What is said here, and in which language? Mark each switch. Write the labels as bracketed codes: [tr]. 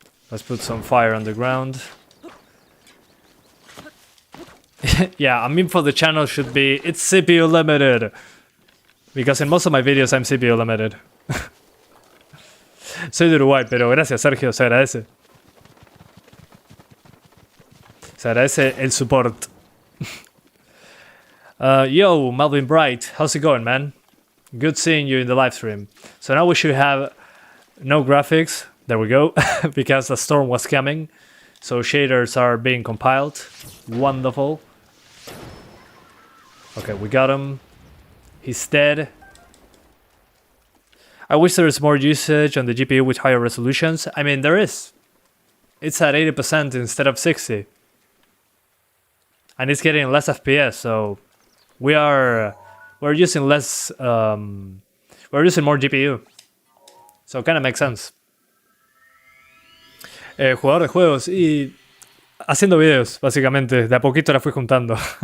[en] Let's put some fire on the ground. Yeah, I mean for the channel should be, it's CPU limited. Because in most of my videos I'm CPU limited. [es] Soy de Uruguay, pero gracias Sergio, se agradece. Se agradece el support. [en] Yo, Melvin Bright, how's it going, man? Good seeing you in the live stream. So now we should have no graphics. There we go. Because the storm was coming. So shaders are being compiled. Wonderful. Okay, we got him. He's dead. I wish there was more usage on the GPU with higher resolutions. I mean, there is. It's at 80% instead of 60. And it's getting less FPS, so we're using less we're using more GPU. So it kind of makes sense. [es] Jugador de juegos y haciendo videos, básicamente. De a poquito la fui juntando.